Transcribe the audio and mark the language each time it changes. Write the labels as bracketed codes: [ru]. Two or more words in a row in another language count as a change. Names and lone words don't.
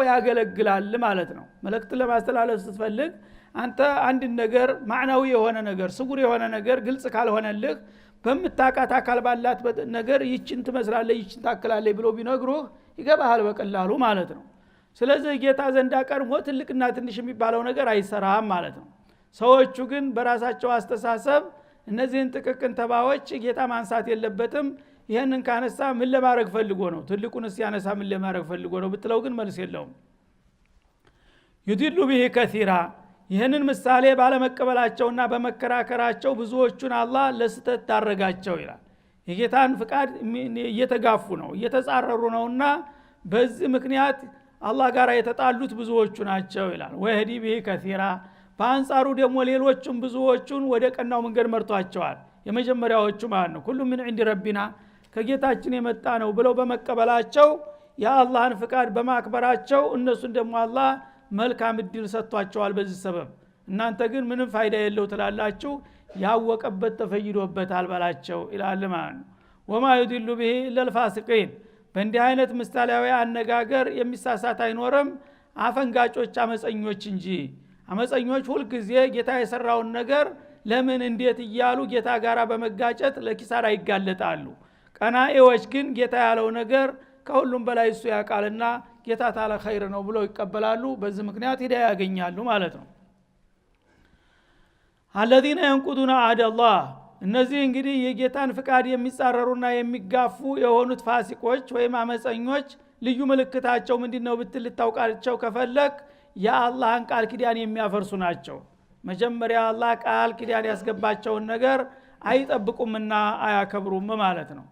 [am] ያገለግላል ማለት ነው። መልእክት ለማስተላለፍ ስትፈልግ አንተ አንድ ነገር ማዕናዊ የሆነ ነገር ስጉር የሆነ ነገር ግልጽ ካልሆነልህ በመታቃት አካል ባላት ነገር ይችን ትመስላለህ ይችን ታክላለህ ብሎ ቢነግሩህ ይገባሃል በቀላሉ ማለት ነው። ስለዚህ ጌታ ዘንዳ ቀርሞ ትልቅና ትንሽ የሚባለው ነገር አይሰራም ማለት ነው። ሰዎቹ ግን በራሳቸው አስተሳሰብ እነዚህን ጥቅቅን ተባዎች ጌታ ማንሳት የለበትም። ይሄንን ካነሳ ምን ለማድረግ ፈልጎ ነው? ትልቁንስ ያነሳ ምን ለማድረግ ፈልጎ ነው ብትለው ግን መልስ የለውም። [ar] يضل به كثيرا [am] ይሄንን ምሳሌ ባለመቀበላቸውና በመከራከራቸው ብዙዎቹን አላህ ለስተት ታረጋቸው ይላል። የጌታን ፍቃድ እየተጋፉ ነው፣ እየተጻረሩ ነውና በዚህ ምክንያት አላህ ጋር የተጣሉት ብዙዎቹ ናቸው ይላል። [ar] ويهدي به كثيرا [am] በአንጻሩ ደግሞ ሌሎቹም ብዙዎቹን ወደ ቀናው መንገድ መርቷቸዋል። የመጀመሪያዎቹ ማለት ነው ሁሉ ምን [ar] عند ربنا [am] ከጌታችን የመጣ ነው ብለው በመቀበላቸው የአላህን ፍቃድ በማክበራቸው እነሱን ደግሞ አላህ መልካም እድል ሰጥቷቸዋል። በዚህ ሰበብ እናንተ ግን ምንም ፋይዳ የለው ትላላችሁ፣ ያወቀበት ተፈይዶበታል በላቸው ይላል ማለት ነው። [ar] وما يدل به الا الفاسقين [am] በእንዲህ አይነት ምሳሌያዊ አነጋገር የሚሳሳት አይኖርም አፈንጋጮች አመፀኞች እንጂ። አመፀኞች ሁሉ ጊዜ ጌታ የሰራውን ነገር ለምን እንዴት እያሉ ጌታ ጋራ በመጋጨት ለኪሳራ ይጋለጣሉ። ቀናኤዎች ግን ጌታ ያለው ነገር ከሁሉም በላይ እሱ ያውቃልና ጌታ ታለ ኸይር ነው ብለው ይቀበላሉ። በዚህ ምክንያት ሂዳያ ያገኛሉ ማለት ነው። [ar] الذين ينقضون عهد الله [am] እነዚህ እንግዲህ የጌታን ፍቃድ የሚጻረሩና የሚጋፉ የሆኑት ፋሲቆች ወይም አመፀኞች ልዩ ምልክታቸው ምንድነው ብትል ልታውቃቸው ከፈለክ የአላህን ቃል ኪዳን የሚያፈርሱ ናቸው። መጀመሪያ አላህ ቃል ኪዳን ያስገባቸውን ነገር አይጠብቁምና አያከብሩም ማለት ነው።